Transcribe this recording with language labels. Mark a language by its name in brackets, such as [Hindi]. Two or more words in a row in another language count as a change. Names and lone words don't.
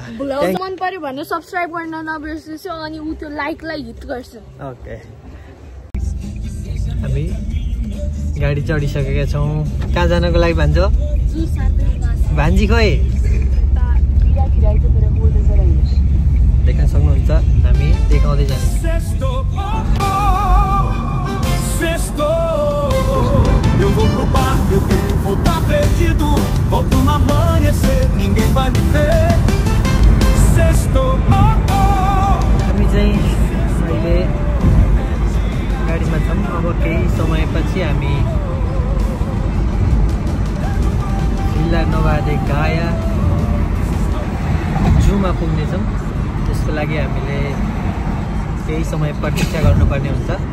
[Nepali] ब्लग मन पर्यो भने सब्स्क्राइब गर्न नबिर्सिनु अनि उ त्यो लाइकलाई हिट गर्छ. ओके, हामी गाडी चढिसकेका छौं. कहाँ जानको लागि भन्छ? भान्जी खोइ देख्न सक्नुहुन्छ. हामी देखाउँदै जाने. [Portuguese] Eu vou pro bar, eu vou tá perdido. Volto no amanhecer, ninguém vai me ver. Sexto, [Nepali] हामी चाहिँ अहिले गाडीमा छौँ. अब केही समयपछि हामी विला दी गाया जूमा पुग्नेछौँ. त्यसको लागि हामीले केही समय प्रतीक्षा गर्नुपर्ने हुन्छ.